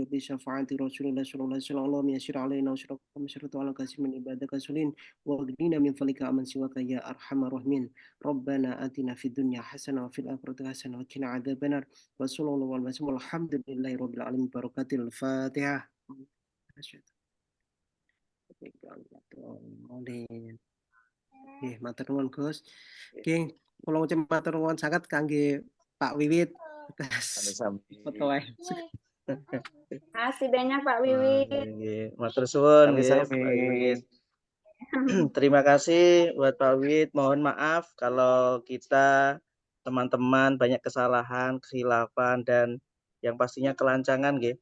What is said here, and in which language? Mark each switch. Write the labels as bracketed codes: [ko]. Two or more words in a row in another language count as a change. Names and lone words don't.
[ar] وبشفاعة رسول الله صلى الله عليه وسلم اللهم يسر علينا وشرط على كثير من عبادك الصالحين واغننا من فضلك عمن سواك يا أرحم الراحمين ربنا آتنا في الدنيا حسنة وفي الآخرة حسنة وقنا عذاب النار وصلى الله عليه وسلم الحمد لله رب العالمين بركات الفاتحة [jv] matur nuwun [ar] Gus. [jv] Nggih, kula ngucap matur nuwun sanget kangge Pak Wiwit atas foto wae. [id] Kasih banyak Pak Wiwit. [jv] Nggih, matur suwun nggih Pak Wiwit. [id] Terima kasih buat Pak Wiwit. Mohon maaf kalau kita teman-teman banyak kesalahan, kehilafan dan yang pastinya kelancangan nggih.